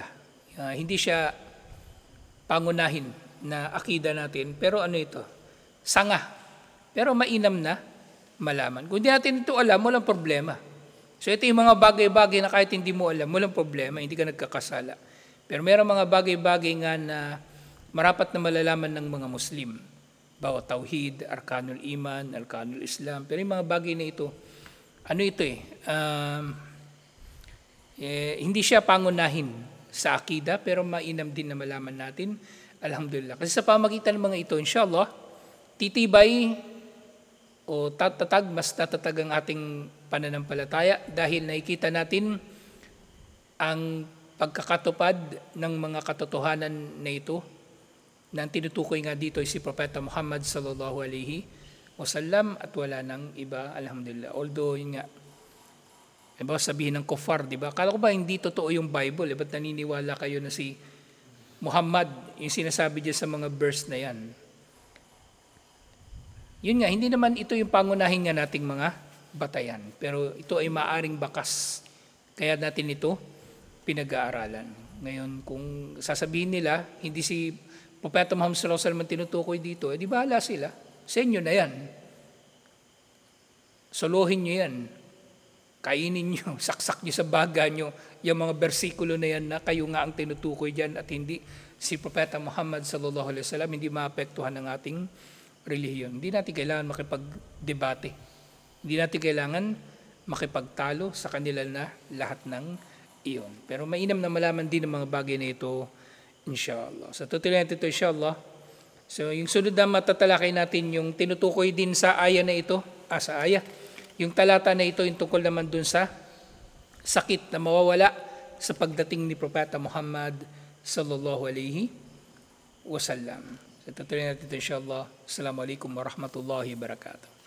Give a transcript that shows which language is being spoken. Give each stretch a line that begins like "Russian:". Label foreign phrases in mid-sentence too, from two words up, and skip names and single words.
Filipino: Hindi siya pangunahin na akida natin, pero ito? Sanga. Pero mainam na malaman. Kung hindi natin ito alam, walang problema. So ito yung mga bagay-bagay na kahit hindi mo alam, walang problema, hindi ka nagkakasala. Pero mayroong mga bagay-bagay nga na marapat na malalaman ng mga Muslim. Bawa tauhid,
Arabic: أركان الإيمان، أركان الإسلام.
Filipino: Pero yung mga bagay na ito, hindi siya pangunahin sa akida, pero mainam din na malaman natin. Alhamdulillah. Kasi sa pamagitan ng mga ito, inshallah, titibay o mas tatatag ang ating pananampalataya dahil nakikita natin ang pagkakatupad ng mga katotohanan na ito na tinutukoy nga dito ay si Propeta Muhammad
Arabic: صلى الله عليه وسلم
Filipino: at wala nang iba, alhamdulillah. Although yun nga, diba, sabihin ng kuffar, diba? Kala ko ba hindi totoo yung Bible? Ba't naniniwala kayo na si Muhammad, yung sinasabi dyan sa mga verse na yan? Yun nga, hindi naman ito yung pangunahin nga nating mga batayan. Pero ito ay maaring bakas. Kaya natin ito pinag-aaralan. Ngayon, kung sasabihin nila, hindi si Propeta Muhammad
Arabic: صلى الله عليه وسلم
Filipino: tinutukoy dito, di bahala sila. Sa inyo na yan. Solohin nyo yan. Kainin nyo, saksak nyo sa baga nyo, yung mga bersikulo na yan na kayo nga ang tinutukoy dyan at hindi si Propeta Muhammad
Arabic: صلى الله عليه وسلم,
Filipino: hindi maapektuhan ng ating relihiyon. Hindi natin kailangan makipagdebate. Hindi natin kailangan makipagtalo sa kanila na lahat ng iyon. Pero mainam na malaman din ang mga bagay na ito, inshallah. Sa tutuloy natin ito, inshallah. So, yung sunod na matatalakay natin, yung tinutukoy din sa aya na ito, sa aya, yung talata na ito, yung tungkol naman dun sa sakit na mawawala sa pagdating ni Propeta Muhammad
Arabic: صلى الله عليه وسلم.
Filipino: So, tutuloy natin ito insyaAllah.
Arabic: السلام عليكم ورحمة الله وبركاته.